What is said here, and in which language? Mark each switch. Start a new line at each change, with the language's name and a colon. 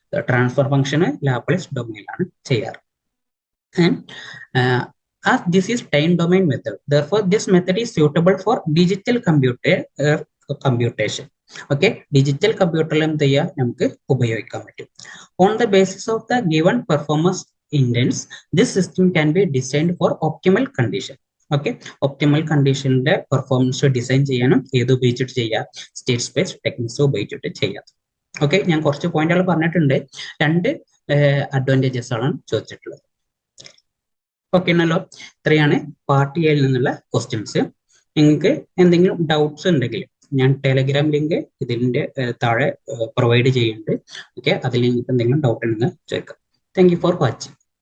Malayalam: Transfer ഫംഗ്ഷന് Laplace ഡൊമൈനിലാണ് ചെയ്യാറ്.
English: And as this is time domain method, therefore this method is suitable for digital computation.
Malayalam: Okay, digital computer എന്ത് ചെയ്യാം, നമുക്ക് ഉപയോഗിക്കാൻ പറ്റും.
English: On the basis of the given performance indents, this system can be designed for optimal condition.
Malayalam: Okay, optimal കണ്ടീഷന്റെ performance design ചെയ്യാനും ഏത് ഉപയോഗിച്ചിട്ട് ചെയ്യാം, state space techniques ഉപയോഗിച്ചിട്ട് ചെയ്യാം. ഓക്കെ, ഞാൻ കുറച്ച് പോയിന്റുകൾ പറഞ്ഞിട്ടുണ്ട്, 2 അഡ്വാൻറ്റേജസ് ആണ് ചോദിച്ചിട്ടുള്ളത്. ഓക്കെ ആണല്ലോ. ഇത്രയാണ് പാർട്ട് എയിൽ നിന്നുള്ള ക്വസ്റ്റ്യൻസ്. നിങ്ങൾക്ക് എന്തെങ്കിലും ഡൗട്ട്സ് ഉണ്ടെങ്കിൽ ഞാൻ ടെലഗ്രാം ലിങ്ക് ഇതിന്റെ താഴെ പ്രൊവൈഡ് ചെയ്യുന്നുണ്ട്. ഓക്കെ, അതിൽ നിങ്ങൾക്ക് എന്തെങ്കിലും ഡൗട്ട് ഉണ്ടെങ്കിൽ ചോദിക്കാം.
English: Thank you for watching.